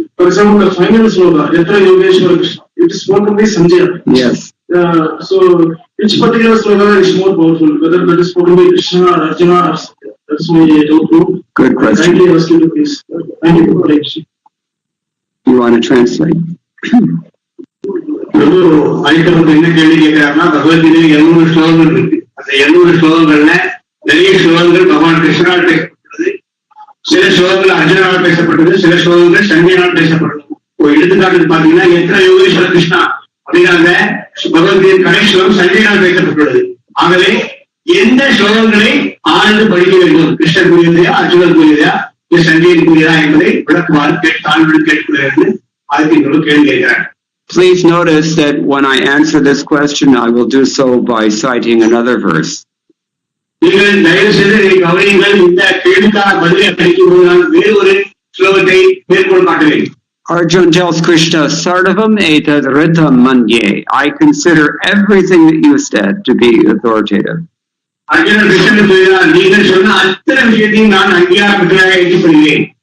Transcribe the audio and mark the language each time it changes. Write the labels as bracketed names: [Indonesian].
[English] For example, the final sloka, [Sanskrit] Yatra Yogeshwara Krishna, [English] it is spoken by Sanjaya. Yes. So, which particular sloka is more powerful, whether that is spoken by Krishna or Arjuna or Sanjaya? That's my doubt. Good question. Kindly ask you to please. Thank you for the You want to translate? [Tamil] Aditya என்ன கேள்வி கேட்கிறாருன்னா, பகவத்கீதை 700 ஸ்லோகங்கள் இருக்கு. அந்த 700 ஸ்லோகங்கள்ல நிறைய ஸ்லோகங்கள் பகவான் கிருஷ்ணனால் பேசப்பட்டது, சில ஸ்லோகங்கள் அர்ஜுனால் பேசப்பட்டது, சில ஸ்லோகங்கள் சஞ்சயனால் பேசப்பட்டது. ஒரு எடுத்துக்காட்டு பாத்தீங்கன்னா, எத்தனை யோகேஸ்வர கிருஷ்ணா அப்படின்னாங்க பகவத்கீதை கடைசி ஸ்லோகம் சஞ்சயனால் பேசப்பட்டுள்ளது. ஆகவே எந்த ஸ்லோகங்களை ஆழ்ந்து படிக்க வேண்டும், கிருஷ்ணர் கூறியதையா அர்ஜுனர் கூறியதையா இல்ல சஞ்சயன் கூறியதா என்பதை விளக்குமாறு தாழ்வுடன் கேட்கிறேன். ஆதித்ய கேள்வி கேட்கிறார். [English] Please notice that when I answer this question, I will do so by citing another verse. [Tamil] நீங்கள் தயவு செய்து கவனியுங்கள், இந்த கேள்விக்கான பதிலை அளிக்கும்போது நான் வேறு ஒரு ஸ்லோகத்தை மேற்கோள் காட்டுவேன். [English] Arjuna tells Krishna, [Sanskrit] Sarvam etad ritam manye. [English] I consider everything that you said to be authoritative. [Tamil] Arjunan Krishnan சொல்கிறார், நீங்கள் சொன்ன அத்தனை விஷயத்தையும் நான் அங்கீகாரப்பட்டதாக ஏற்றுக்கொள்கிறேன்.